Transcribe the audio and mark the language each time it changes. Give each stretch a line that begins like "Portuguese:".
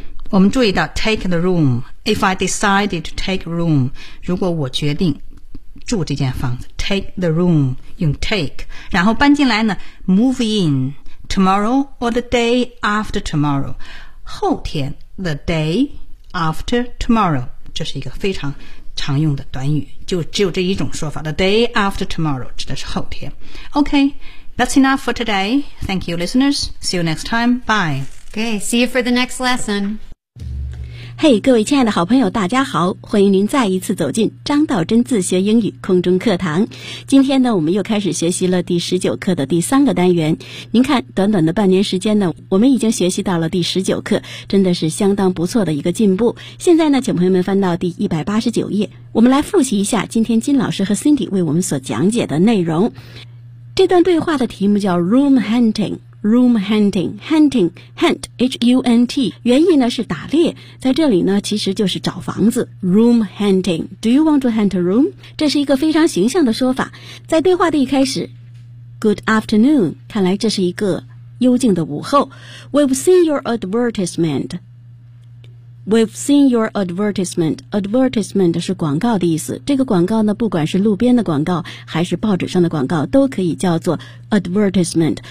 Chinese: 我们注意到 take the room,
English: if I decided to take room,
Chinese: 如果我决定住这间房子 take the room, 用 take, 然后搬进来呢
English: move in tomorrow or the day after tomorrow,
Chinese: 后天
English: the day after tomorrow,
Chinese: 这是一个非常常用的短语，就只有这一种说法 the day after tomorrow, 指的是后天。
English: OK, that's enough for today, thank you listeners, see you next time, bye. Okay, see you for the next lesson.
Chinese: Hey, 各位亲爱的好朋友大家好，欢迎您再一次走进张道真自学英语空中课堂。今天呢我们又开始学习了第19课的第三个单元。您看短短的半年时间呢我们已经学习到了第19课，真的是相当不错的一个进步。现在呢请朋友们翻到第189页，我们来复习一下今天金老师和 Cindy 为我们所讲解的内容。这段对话的题目叫 Room Hunting。Room hunting, hunting, hunt, H-U-N-T, 原意呢是打猎，在这里呢其实就是找房子。
English: Room hunting, do you want to hunt a room?
Chinese: 这是一个非常形象的说法。在对话的一开始 ,Good afternoon, 看来这是一个幽静的午后。
English: We've seen your advertisement. We've seen your advertisement. Advertisement 是广告的意思。
Chinese: 这个广告呢，不管是路边的广告，还是报纸上的广告，都可以叫做 advertisement。